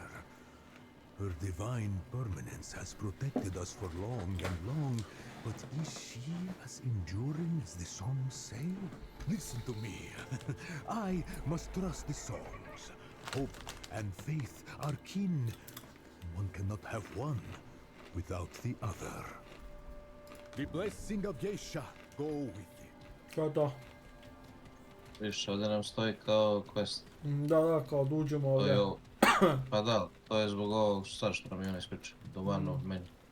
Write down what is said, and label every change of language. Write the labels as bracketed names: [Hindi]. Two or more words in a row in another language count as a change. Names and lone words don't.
[English] Her divine permanence has protected us for long and long, but is she as enduring as the songs say? Listen to me. I must trust the songs. Hope and faith are kin. One cannot have one without the other. The blessing of Yesha go with it. [Croatian] To je to. Viš, ovdje nam stoji kao quest. Da, kao da uđemo To ovdje. je ovo. Pa da, to je zbog ovog sad što nam je ono ispričao. [English] The one of many.